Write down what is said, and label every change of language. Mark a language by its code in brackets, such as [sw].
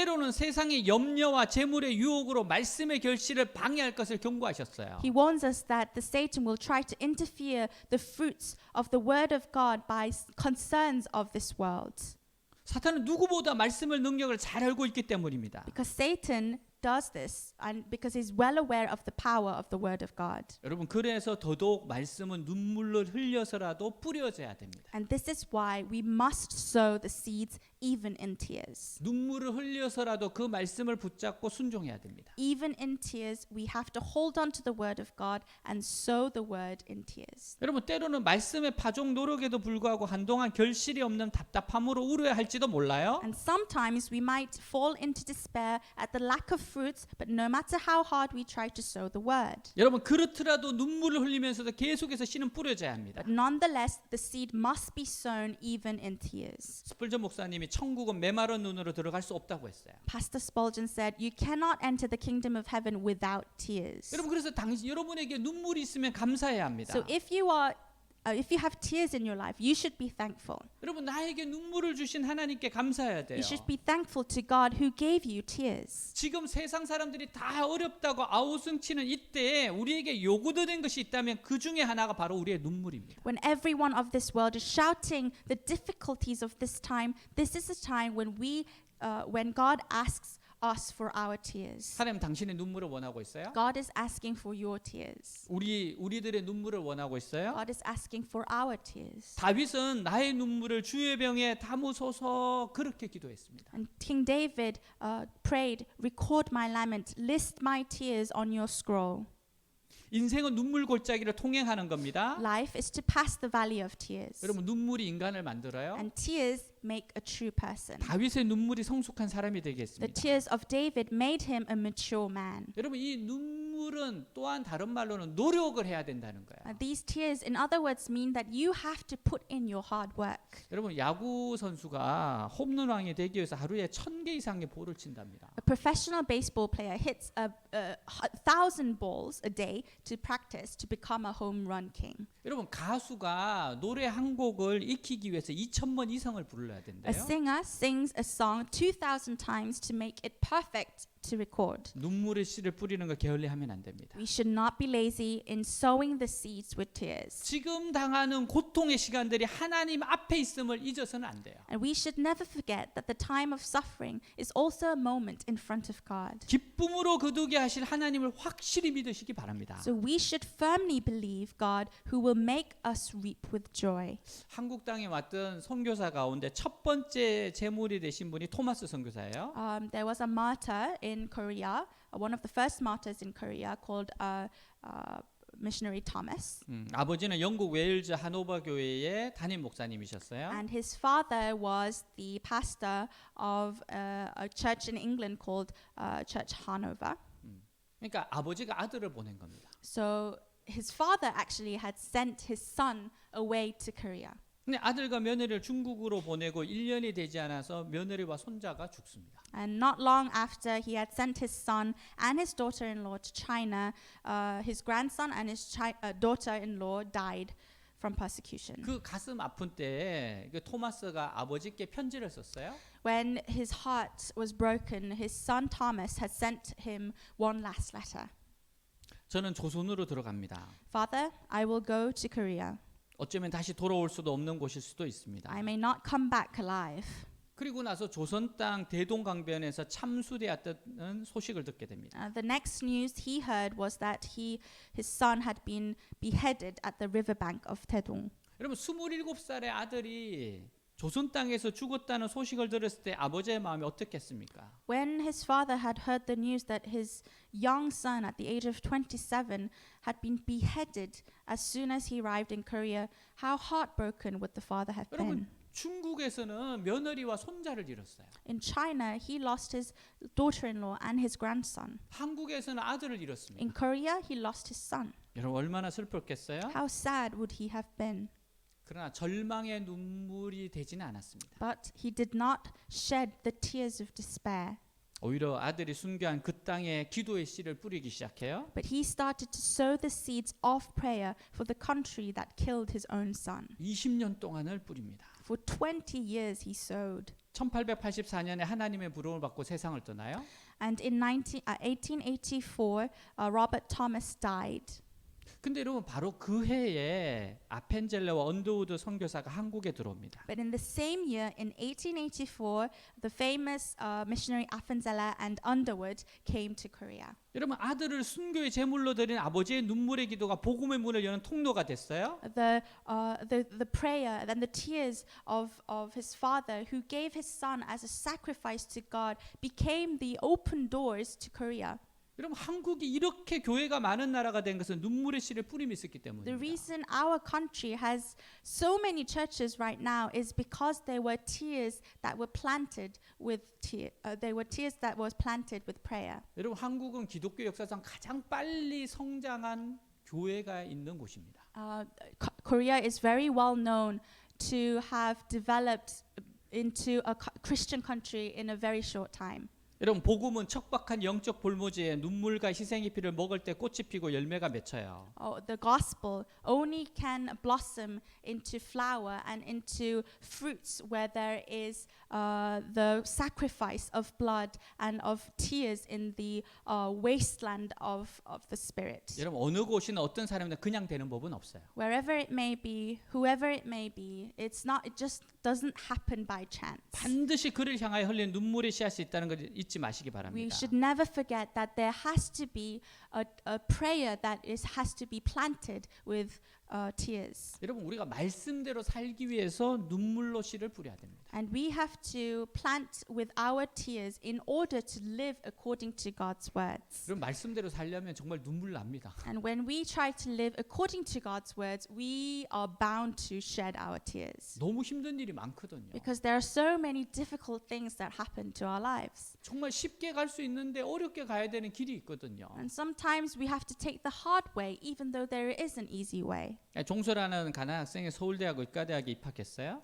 [ko] 때로는 세상의 염려와 재물의 유혹으로 말씀의 결실을 방해할 것을 경고하셨어요. [en] He warns us that the Satan will try to interfere the fruits of the word of God by concerns of this world. [ko] 사탄은 누구보다 말씀의 능력을 잘 알고 있기 때문입니다. [en] Because Satan does this and because he's well aware of the power of the word of God. [ko] 여러분 그래서 더더욱 말씀은 눈물로 흘려서라도 뿌려져야 됩니다. [en] And this is why we must sow the seeds even in tears. [ko] 눈물을 흘려서라도 그 말씀을 붙잡고 순종해야 됩니다. [en] Even in tears, we have to hold on to the word of God and sow the word in tears. [ko] 여러분 때로는 말씀의 파종 노력에도 불구하고 한동안 결실이 없는 답답함으로 우려할지도 몰라요. [en] And sometimes we might fall into despair at the lack of fruits, but no matter how hard we try to sow the word. [ko] 여러분 그렇더라도 눈물을 흘리면서도 계속해서 씨는 뿌려져야 합니다. [en] But nonetheless, the seed must be sown even in tears. [ko] 스펄전 목사님이 천국은 메마른 눈으로 들어갈 수 없다고 했어요. [en] Pastor Spurgeon said, "You cannot enter the kingdom of heaven without tears." [ko] 여러분 그래서 여러분에게 눈물이 있으면 감사해야 합니다. [en] So if you have tears in your life, you should be thankful. [ko] 여러분 나에게 눈물을 주신 하나님께 감사해야 돼요. [en] You should be thankful to God who gave you tears. [ko] 지금 세상 사람들이 다 어렵다고 아우성치는 이때에 우리에게 요구되는 것이 있다면 그 중에 하나가 바로 우리의 눈물입니다. [en] When everyone of this world is shouting the difficulties of this is a time when God asks us for our tears. [ko] 하나님 당신의 눈물을 원하고 있어요? [en] God is asking for your tears. [ko] 우리들의 눈물을 원하고 있어요? [en] God is asking for our tears. [ko] 다윗은 나의 눈물을 주의 병에 담으소서 그렇게 기도했습니다. [en] And King David prayed, "Record my lament, list my tears on your scroll." [ko] 인생은 눈물 골짜기를 통행하는 겁니다. [en] Life is to pass the valley of tears. [ko] 여러분 눈물이 인간을 만들어요. [en] And tears make a true person. [ko] 다윗의 눈물이 성숙한 사람이 되게 [en] The [ko] 했습니다. [en] tears of David made him a mature man. [ko] 여러분 이 눈물은 또한 다른 말로는 노력을 해야 된다는 거예요. [en] These tears, in other words, mean that you have to put in your hard work. [ko] 여러분 야구 선수가 홈런왕이 되기 위해서 하루에 1,000개 이상의 볼을 친답니다. [en] A professional baseball player hits 1,000 balls a day to practice to become a home run king. [ko] 여러분 가수가 노래 한 곡을 익히기 위해서 2,000번 이상을 불러야 [en] A [ko] 된대요. [en] singer sings a song 2,000 times to make it perfect to record. [ko] 눈물의 씨를 뿌리는 거 게을리하면 안 됩니다. [en] We should not be lazy in sowing the seeds with tears. [ko] 지금 당하는 고통의 시간들이 하나님 앞에 있음을 잊어서는 안 돼요. [en] And we should never forget that the time of suffering is also a moment in front of God. [ko] 기쁨으로 거두게 하실 하나님을 확실히 믿으시기 바랍니다. [en] So we should firmly believe God who will make us reap with joy. [ko] 한국 땅에 왔던 선교사 가운데 첫 번째 제물이 되신 분이 토마스 선교사예요. [en] There was a martyr in Korea, one of the first martyrs in Korea called missionary Thomas. [ko] 아버지는 영국 웨일즈 하노버 교회의 담임 목사님이셨어요. [en] And his father was the pastor of a church in England called Church Hanover. [ko] 그러니까 아버지가 아들을 보낸 겁니다. [en] So his father actually had sent his son away to Korea. [ko] 근데 아들과 며느리를 중국으로 보내고 1년이 되지 않아서 며느리와 손자가 죽습니다. [en] And not long after he had sent his son and his daughter-in-law to China, his grandson and his daughter-in-law died from persecution. [ko] 그 가슴 아픈 때에 그 토마스가 아버지께 편지를 썼어요. [en] When his heart was broken, his son Thomas had sent him one last letter. [ko] 저는 조선으로 들어갑니다. [en] Father, I will go to Korea. [ko] 어쩌면 다시 돌아올 수도 없는 곳일 수도 있습니다. [en] I may not come back alive. [ko] 그리고 나서 조선 땅 대동강변에서 참수되었다는 소식을 듣게 됩니다. [en] The next news he heard was that his son had been beheaded at the riverbank of Taedong. [ko] 여러분 27살의 아들이 조선 땅에서 죽었다는 소식을 들었을 때 아버지의 마음이 어떻겠습니까? [en] When his father had heard the news that his young son at the age of 27 had been beheaded as soon as he arrived in Korea, how heartbroken would the father have been? [ko] 여러분 중국에서는 며느리와 손자를 잃었어요. [en] In China, he lost his daughter-in-law and his grandson. [ko] 한국에서는 아들을 잃었습니다. [en] In Korea, he lost his son. [ko] 여러분 얼마나 슬펐겠어요? [en] How sad would he have been? [ko] 그러나 절망의 눈물이 되지는 않았습니다. [en] But he did not shed the tears of despair. [ko] 오히려 아들이 순교한 그 땅에 기도의 씨를 뿌리기 시작해요. [en] But he started to sow the seeds of prayer for the country that killed his own son. [ko] 20년 동안을 뿌립니다. [en] For 20 years he sowed. [ko] 1884년에 하나님의 부름을 받고 세상을 떠나요. [en] And in 1884, Robert Thomas died. [ko] 근데 여러분 바로 그 해에 아펜젤레와 언더우드 선교사가 한국에 들어옵니다. [en] But in the same year, in 1884, the famous missionary Appenzeller and Underwood came to Korea. [ko] 여러분 아들을 순교의 제물로 드린 아버지의 눈물의 기도가 복음의 문을 여는 통로가 됐어요. [en] The prayer and the tears of his father, who gave his son as a sacrifice to God, became the open doors to Korea. [ko] 여러분 한국이 이렇게 교회가 많은 나라가 된 것은 눈물의 씨를 뿌림이 있었기 [en] The [ko] 때문입니다. [en] reason our country has so many churches right now is because there were tears that were planted with tears that was planted with prayer. [ko] 여러분 한국은 기독교 역사상 가장 빨리 성장한 교회가 있는 곳입니다. [en] Korea is very well known to have developed into a Christian country in a very short time. [ko] 여러분 복음은 척박한 영적 볼모지에 눈물과 희생의 피를 먹을 때 꽃이 피고 열매가 맺혀요. [en] The gospel only can blossom into flower and into fruits where there is the sacrifice of blood and of tears in the wasteland of the spirit. [ko] 여러분 어느 곳이나 어떤 사람이나 그냥 되는 법은 없어요. [en] Wherever it may be, whoever it may be, it just doesn't happen by chance. [ko] 반드시 그를 향하여 흘리는 눈물의 씨앗이 있다는 것을 잊지 마시기 [en] We [ko] 바랍니다. [en] should never forget that there has to be a prayer that has to be planted with tears. [ko] 여러분 우리가 말씀대로 살기 위해서 눈물로 씨를 뿌려야 됩니다. [en] And we have to plant with our tears in order to live according to God's words. [ko] 여러분 말씀대로 살려면 정말 눈물 납니다. [en] And when we try to live according to God's words, we are bound to shed our tears. [ko] 너무 힘든 일이 많거든요. [en] Because there are so many difficult things that happen to our lives. [ko] 정말 쉽게 갈 수 있는데 어렵게 가야 되는 길이 있거든요. [en] And sometimes we have to take the hard way even though there is an easy way. [ko] 종소라는 가난 학생이 서울대하고 의과대학에 입학했어요.